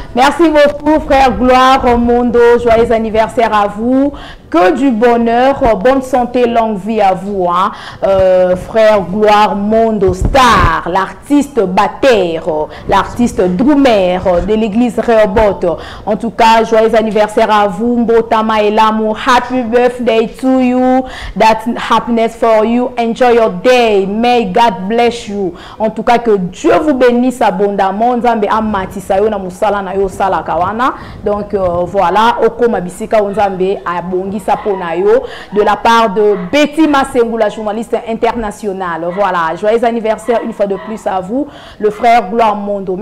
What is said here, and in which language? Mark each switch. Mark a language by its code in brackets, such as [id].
[fr] Merci beaucoup frère Gloire Mondo, joyeux anniversaire à vous. Que du bonheur, bonne santé, longue vie à vous, hein. Frère Gloire Mondo Star, l'artiste batteur, l'artiste drummer de l'église Rehoboth. En tout cas, joyeux anniversaire à vous, Mbotama et l'amour. [en] Happy birthday to you, that happiness for you. Enjoy your day, may God bless you. [fr] En tout cas, que Dieu vous bénisse abondamment. [ln] Nzambe amatisa yo na musala na yo sala kawana. [fr] Donc voilà, [ln] oko mabisika Nzambe abongi [fr] de la part de Betty Massengou, la journaliste internationale. Voilà, joyeux anniversaire une fois de plus à vous, le frère Gloire Mondo.